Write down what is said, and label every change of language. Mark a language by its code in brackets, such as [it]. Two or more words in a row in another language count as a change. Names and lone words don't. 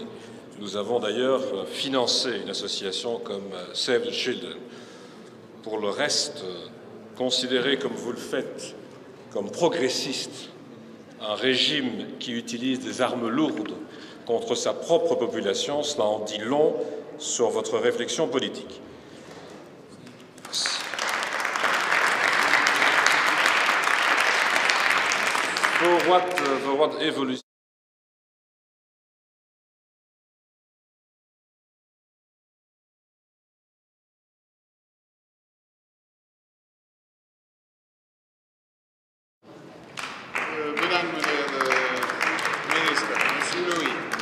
[fr] Nous avons d'ailleurs financé une association comme Save the Children. Pour le reste, considérer comme vous le faites, comme progressiste, un régime qui utilise des armes lourdes contre sa propre population, cela en dit long sur votre réflexion politique. [nl] Voor wat evolutie. Bedankt, meneer de minister. [fr] Monsieur Louis.